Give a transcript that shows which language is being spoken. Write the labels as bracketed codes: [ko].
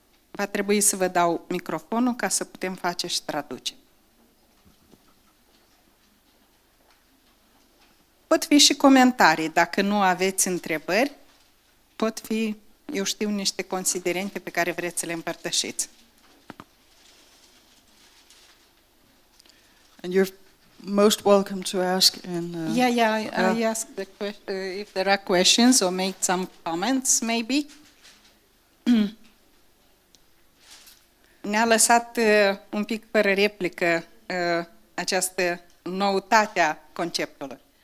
[ro] Va trebui să vă dau microfonul ca să putem face și traduce. Pot fi și comentarii, dacă nu aveți întrebări, pot fi, eu știu, niște considerente pe care vreți să le împărtășiți. [en] And you're most welcome to ask in... I ask if there are questions or make some comments, maybe. [ro] Ne-a lăsat un pic fără replică această noutate a conceptului.